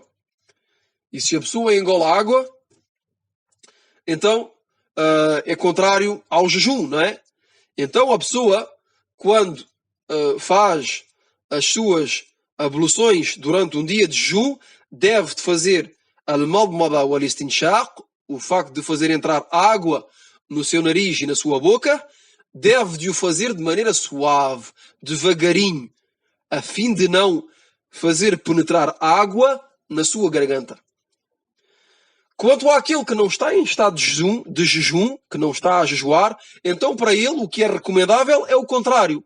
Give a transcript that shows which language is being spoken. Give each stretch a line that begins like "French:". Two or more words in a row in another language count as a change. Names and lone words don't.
Portuguese: E se a pessoa engole a água, então é contrário ao jejum, não é? Então a pessoa, quando faz as suas abluções durante um dia de jejum, deve de fazer al-madmada ou al-istinshaq, o facto de fazer entrar água no seu nariz e na sua boca, deve de o fazer de maneira suave, devagarinho, a fim de não fazer penetrar água na sua garganta. Quanto àquele que não está em estado de jejum, que não está a jejuar, então para ele o que é recomendável é o contrário.